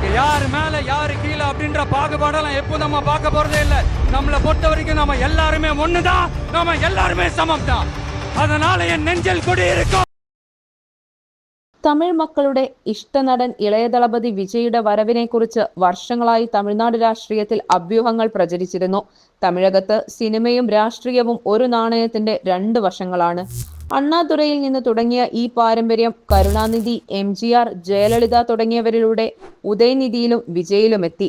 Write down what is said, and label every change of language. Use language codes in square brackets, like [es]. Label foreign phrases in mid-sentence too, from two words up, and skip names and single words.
[ta] யாரு மேல யாரு கீழே அப்படின்ற பாகுபாடெல்லாம் எப்போ நம்ம பார்க்க போறதே இல்லை. நம்மளை பொறுத்த வரைக்கும் நம்ம எல்லாருமே ஒண்ணுதான், நம்ம எல்லாருமே சமம் தான். அதனால என் நெஞ்சில் கொடி இருக்கும். [ml] തമിഴ് മക്കളുടെ ഇഷ്ടനടൻ ഇളയദളപതി വിജയുടെ വരവിനെക്കുറിച്ച് വർഷങ്ങളായി തമിഴ്നാട് രാഷ്ട്രീയത്തിൽ അഭ്യൂഹങ്ങൾ പ്രചരിച്ചിരുന്നു. തമിഴകത്ത് സിനിമയും രാഷ്ട്രീയവും ഒരു നാണയത്തിന്റെ രണ്ട് വശങ്ങളാണ്. അണ്ണാദുരയിൽ നിന്ന് തുടങ്ങിയ ഈ പാരമ്പര്യം കരുണാനിധി, MGR, ജയലളിത തുടങ്ങിയവരിലൂടെ ഉദയനിധിയിലും വിജയിലുമെത്തി.